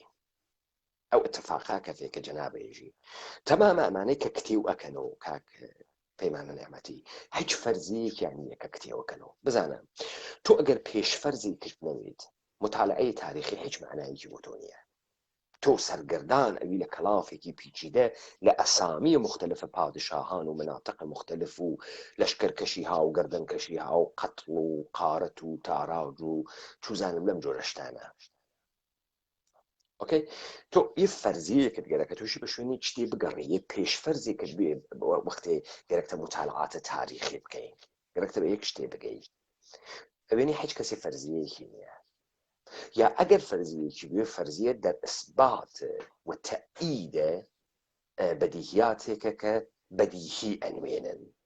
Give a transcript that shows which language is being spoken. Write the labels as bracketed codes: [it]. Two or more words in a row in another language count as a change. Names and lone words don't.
[ckb] ئەو اتفاقا کە فێکە جەنابێژی تەمامە ئەمانەی کە کتێو ئەکەنەوە کاک پەیمانە نعمەتی هیچ فەرزیەکیان نییە کە کتێوەکەنەوە. بزانە تۆ ئەگەر پێشفەرزی کردنەوێت مطالعەی تاریخی هیچ معنایەکی بۆ تۆ نییە. تۆ تۆ سەرگەردان ئەوی لە کەڵافێکی پیچیدە لە ئەسامی مختلفە [fa] پادشاهان و مناطق مختلف [ckb] و لەشکەرکەشی ها و گەردەنکەشی ها و قەتڵ و قارەت و تاراج و چوزانم لەم جۆرە شتانە. ئۆکەی تۆ یە فەرزیەکت گەرەکە تووشی بە شوێنی شتێ بگەڕێ یە پێشفەرزێکت بێ وەختێ گەرەکتە متالعاتە تاریخی بکەین گەرەکتە بە یەک شتێ بگەی ئەوێنی هیچ کەسی فەرزیەکی نییە یا ئەگەر فەرزیەکی بێ فەرزیە دەر ئەسبات و تەئیدە بەدیهیاتێکە کە بەدیهی ئەنوێنن.